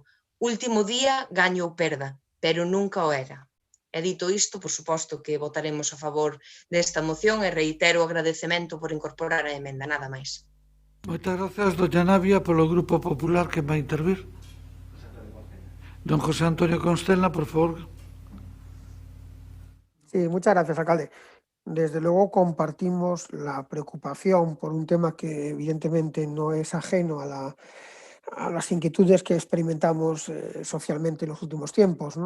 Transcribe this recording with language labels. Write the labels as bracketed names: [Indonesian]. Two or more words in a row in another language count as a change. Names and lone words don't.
[Galician] Último día, gaño ou perda, pero nunca o era. E dito isto, por suposto que votaremos a favor desta moción e reitero o agradecemento por incorporar a emenda, nada máis. Moitas grazas, doña Navia, polo Grupo Popular que vai intervir. Don José Antonio Constella, por favor. [Spanish] Sí, muchas gracias, alcalde. Desde luego compartimos la preocupación por un tema que evidentemente no es ajeno a las inquietudes que experimentamos socialmente en los últimos tiempos, ¿no?